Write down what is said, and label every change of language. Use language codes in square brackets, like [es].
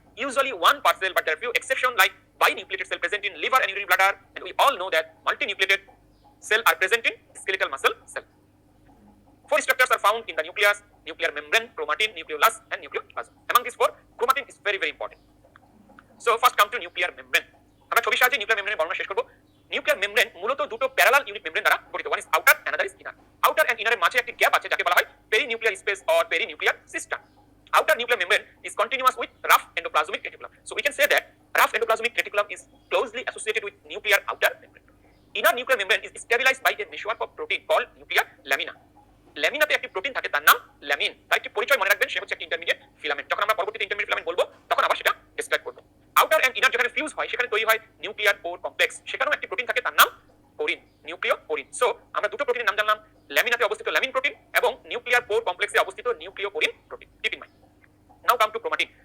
[en] Usually one part cell, but there are few exceptions like binucleated cell present in liver and urinary bladder, and we all know that multinucleated cell are present in skeletal muscle cell. Four structures are found in the nucleus: nuclear membrane, chromatin, nucleolus, and nucleoplasm. Among these four, chromatin is very very important. So first come to nuclear membrane. [bn] আমরা ছবির সাহায্যে nuclear মেমব্রেনের বর্ণনা শেষ করব। Nuclear membrane মূলত দুটো parallel unit membrane দ্বারা গঠিত। [en] One is outer, another is inner. [bn] Outer and ইনারের মাঝে একটি গ্যাপ আছে যাকে বলা হয় পেরিনিউক্লিয়ার space or পেরিনিউক্লিয়ার system. [en] Outer nuclear membrane is continuous with rough endoplasmic reticulum. So we can say that rough endoplasmic reticulum is closely associated with nuclear outer membrane. Inner nuclear membrane is stabilized by a meshwork of protein called nuclear lamina. [bn] ল্যামিনাতে একটি protein থাকে, তার নাম ল্যামিন। তার একটি পরিচয় মনে রাখবেন, সে হচ্ছে একটি ইন্টারমিডিয়েট ফিলামেন্ট। যখন আমরা পরবর্তীতে ইন্টারমিডিয়েট ফিলামেন্ট বলবো তখন আবার সেটা ডেসক্রাইব করব। আউটার এন্ড ইনার যেখানে ফিউজ হয় সেখানে তৈরি হয় নিউক্লিয়ার পোর কমপ্লেক্স, সেখানেও একটি প্রোটিন থাকে, তার নাম পোরিন, নিউক্লিওপোরিন। সো আমরা দুটো প্রোটিনের নাম জানলাম, ল্যামিনাতে অবস্থিত ল্যামিন প্রোটিন এবং নিউক্লিয়ার পোর কমপ্লেক্সে অবস্থিত নিউক্লিওপোরিন protein. [en] Keep in mind. Now come to chromatin.